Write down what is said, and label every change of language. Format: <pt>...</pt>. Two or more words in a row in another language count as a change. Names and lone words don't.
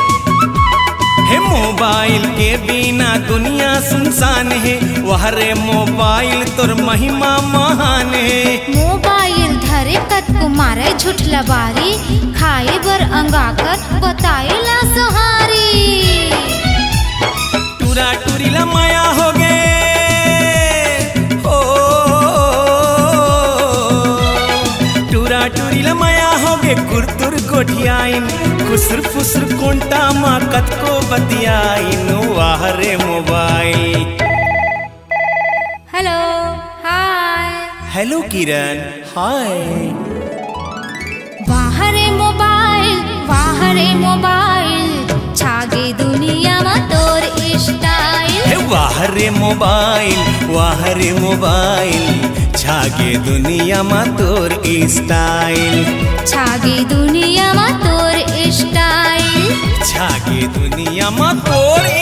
<hne>मोबाइल के बिना दुनिया सुनसान है वाह रे मोबाइल तोर महिमा महान है मोबाइल धरे कतको मारे झूठ लबारी खाए बर अंगाकर बताए ला सुहारी टूरा टूरी ला माया हो गे टूरी ला माया हो गे कुरतुर गोठियाइन खुसर फुसर कोंटा मा कतको बतियाइन वाह रे मोबाइल</hne> <en>hello hi hello Kiran hi</en> <hne>वाह रे मोबाइल छागे दुनिया मा तोर स्टाइल वाह रे मोबाइल वाह रे मोबाइल छागे दुनिया मा तोर स्टाइल छागे दुनिया मा तोर स्टाइल छागे दुनिया मा तोर</hne>